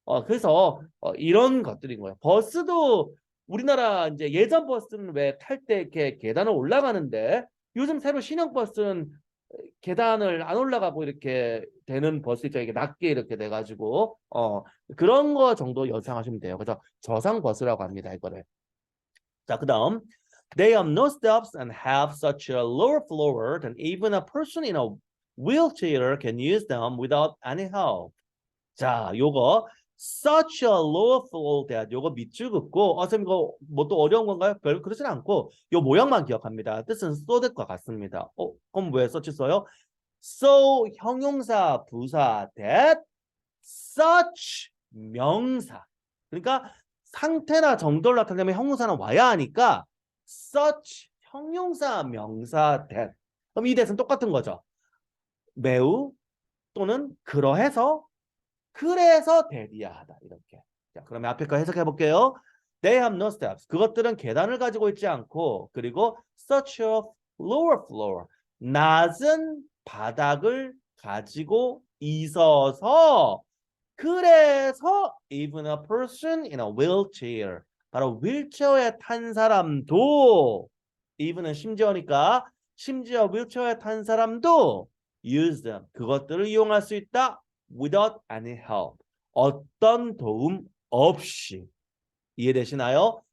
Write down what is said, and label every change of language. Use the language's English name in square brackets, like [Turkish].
[Korean] 그래서 이런 것들인 거예요. 버스도 우리나라 이제 예전 버스는 왜 탈 때 이렇게 계단을 올라가는데 요즘 새로 신형 버스는 계단을 안 올라가고 이렇게 되는 버스 있죠. 이게 낮게 이렇게 돼가지고 그런 거 정도 연상하시면 돼요. 그래서 저상 버스라고 합니다. 이거를. 자, 그다음 [English] they have no steps and have such a lower floor that even a person in a wheelchair can use them without any help. [Korean] 자, 요거 [English] such a low floor that [Korean] 요거 밑줄 긋고 선생님 이거 뭐 또 어려운 건가요? 별로 그러진 않고 요 모양만 기억합니다. 뜻은 so that과 같습니다. 그럼 왜 such 써요? so 형용사 부사 that such 명사. 그러니까 상태나 정도를 나타내면 형용사는 와야 하니까 such 형용사 명사 that. 그럼 이 that은 똑같은 거죠. 매우 또는 그러해서 그래서 대리하다 이렇게. 자, 그러면 앞에 거 해석해 볼게요. [English] They have no steps. [Korean] 그것들은 계단을 가지고 있지 않고 그리고 [English] such a lower floor. [Korean] 낮은 바닥을 가지고 있어서 그래서 [English] even a person in a wheelchair. [Korean] 바로 휠체어에 탄 사람도 even은 심지어니까 심지어 휠체어에 탄 사람도 [English] use them. [Korean] 그것들을 이용할 수 있다. [English] without any help. [Korean] 어떤 도움 없이. 이해되시나요?